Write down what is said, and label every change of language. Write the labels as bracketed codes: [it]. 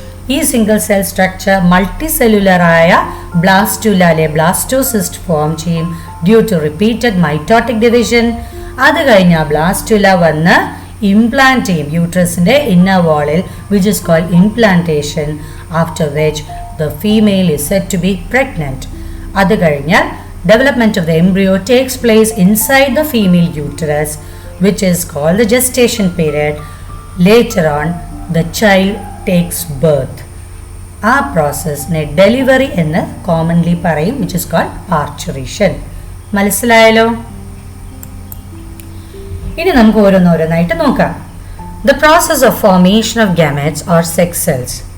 [ml] ഈ single cell structure multi സെല്ലുലറായ blastula അല്ലെ blastocyst form ചെയ്യും [en] Due to repeated mitotic division. [ml] അത് കഴിഞ്ഞ ബ്ലാസ്റ്റുല വന്ന് ഇംപ്ലാന്റ് ചെയ്യും യൂട്രസിൻ്റെ inner വാളിൽ, [en] Which is called implantation. After which the female is said to be pregnant. [ml] അത് കഴിഞ്ഞാൽ [en] development of the embryo takes place inside the female uterus, which is called the gestation period. Later on, the child takes birth. [ml] ആ പ്രോസസ്സിനെ delivery എന്ന് commonly പറയും, [en] Which is called parturition. [ml] മനസ്സിലായല്ലോ? ഇനി നമുക്ക് ഓരോന്നോരോന്നായിട്ട് നോക്കാം. [en] The process of formation of gametes or sex cells.